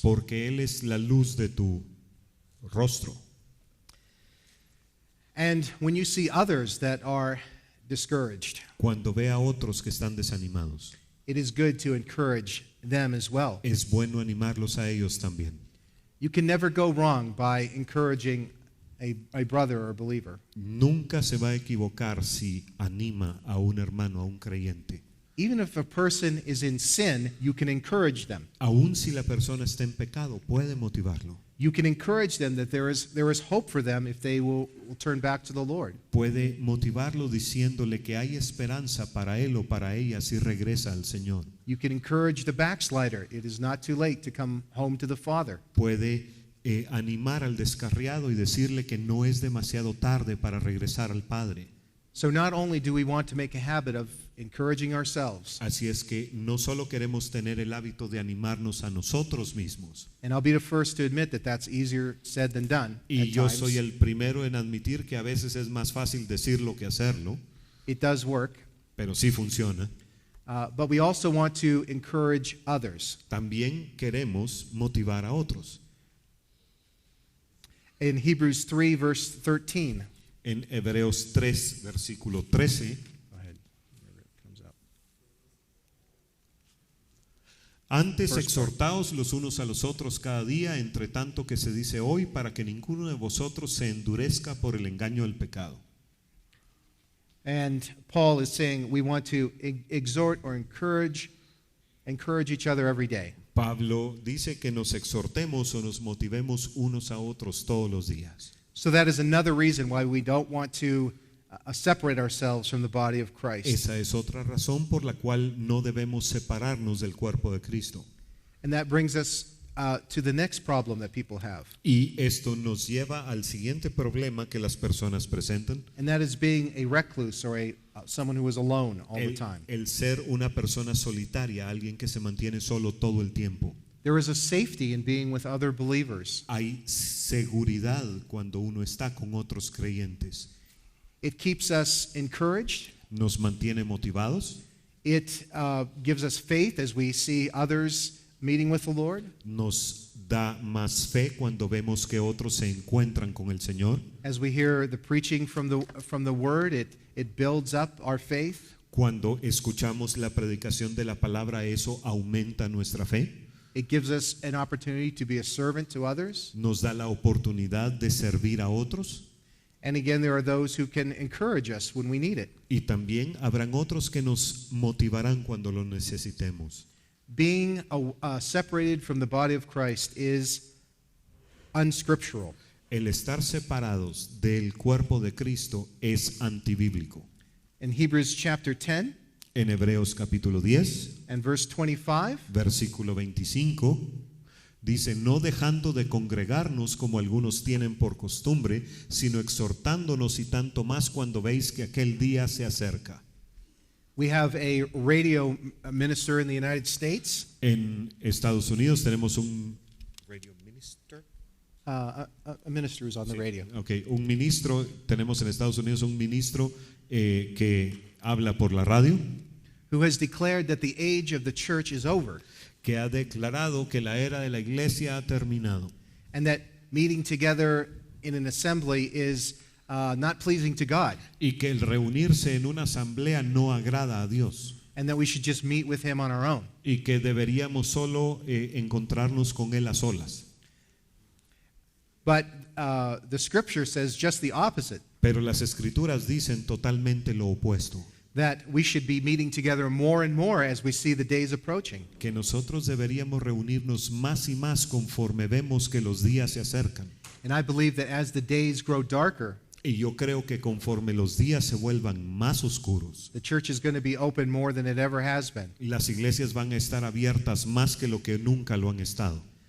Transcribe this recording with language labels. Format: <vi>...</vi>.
<es>porque Él es la luz de tu rostro.</es> <en>And when you see others that are discouraged,</en> <es>Cuando ve a otros que están desanimados,</es> <en>it is good to encourage them as well.</en> <es>es bueno animarlos a ellos también.</es> <en>You can never go wrong by encouraging a brother or a believer.</en> <es>Nunca se va a equivocar si anima a un hermano, a un creyente.</es> <en>Even if a person is in sin, you can encourage them.</en> <es>Aun si la persona está en pecado, puede motivarlo.</es> <en>You can encourage them that there is hope for them if they will turn back to the Lord.</en> <es>Puede motivarlo diciéndole que hay esperanza para él o para ella si regresa al Señor.</es> <en>You can encourage the backslider. It is not too late to come home to the Father.</en> <es>Puede animar al descarriado y decirle que no es demasiado tarde para regresar al Padre.</es> <en>So not only do we want to make a habit of encouraging ourselves,</en> <es>Así es que no solo queremos tener el hábito de animarnos a nosotros mismos.</es> <en>and I'll be the first to admit that that's easier said than done</en> <es>Y</es> <en>at</en> <es>yo</es> <en>times.</en> <es>soy el primero en admitir que a veces es más fácil decirlo que hacerlo,</es> <en>It does work,</en> <es>pero sí funciona.</es> <en>but we also want to encourage others.</en> <es>También queremos motivar a otros.</es> <en>In Hebrews 3, verse 13,</en> <es>En Hebreos 3, versículo 13,</es> <en>go ahead, whenever it comes up.</en> <es>antes</es> <en>First part.</en> <es>exhortaos los unos a los otros cada día, entre tanto que se dice hoy, para que ninguno de vosotros se endurezca por el engaño del pecado.</es> <en>And Paul is saying we want to exhort or encourage each other every day.</en> <es>Pablo dice que nos exhortemos o nos motivemos unos a otros todos los días.</es> <en>So that is another reason why we don't want to separate ourselves from the body of Christ.</en> <es>Esa es otra razón por la cual no debemos separarnos del cuerpo de Cristo.</es> <en>And that brings us to the next problem that people have.</en> <es>Y esto nos lleva al siguiente problema que las personas presentan,</es> <en>And that is being a recluse or someone who is alone all the time.</en> <es>el ser una persona solitaria, alguien que se mantiene solo todo el tiempo.</es> <en>There is a safety in being with other believers.</en> <es>Hay seguridad cuando uno está con otros creyentes.</es> <en>It keeps us encouraged.</en> <es>Nos mantiene motivados,</es> <en>It gives us faith as we see others meeting with the Lord.</en> <es>nos da más fe cuando vemos que otros se encuentran con el Señor.</es> <en>As we hear the preaching from the Word, it builds up our faith.</en> <es>Cuando escuchamos la predicación de la palabra, eso aumenta nuestra fe.</es> <en>It gives us an opportunity to be a servant to others.</en> <es>Nos da la oportunidad de servir a otros.</es> <en>And again, there are those who can encourage us when we need it.</en> <es>Y también habrán otros que nos motivarán cuando lo necesitemos.</es> <en>Being separated from the body of Christ is unscriptural.</en> <es>El estar separados del cuerpo de Cristo es antibíblico.</es> <en>In Hebrews chapter 10</en> <es>En Hebreos capítulo 10,</es> <en>and verse 25,</en> <es>versículo 25, dice, no dejando de congregarnos como algunos tienen por costumbre, sino exhortándonos y tanto más cuando veis que aquel día se acerca.</es> <en>we have a radio minister in the United States,</en> <es>En Estados Unidos tenemos un</es> <en>radio minister. a minister who's on the radio.</en> <es>Okay, un ministro, tenemos en Estados Unidos un ministro que habla por la radio,</es> <en>who has declared that the age of the church is over</en> <es>que ha declarado que la era de la iglesia ha terminado</es> <en>and that meeting together in an assembly is not pleasing to God,</en> <es>y que el reunirse en una asamblea no agrada a Dios</es> <en>and that we should just meet with him on our own.</en> <es>y que deberíamos solo encontrarnos con Él a solas.</es> <en>But the scripture says just the opposite,</en> <es>Pero las escrituras dicen totalmente lo opuesto,</es> <en>that we should be meeting together more and more as we see the days approaching.</en> <es>que nosotros deberíamos reunirnos más y más conforme vemos que los días se acercan.</es> <en>And I believe that as the days grow darker,</en> <es>Y yo creo que conforme los días se vuelvan más oscuros,</es> <en>the church is going to be open more than it ever has been.</en> <es>las iglesias van a estar abiertas más que lo que nunca lo han estado.</es>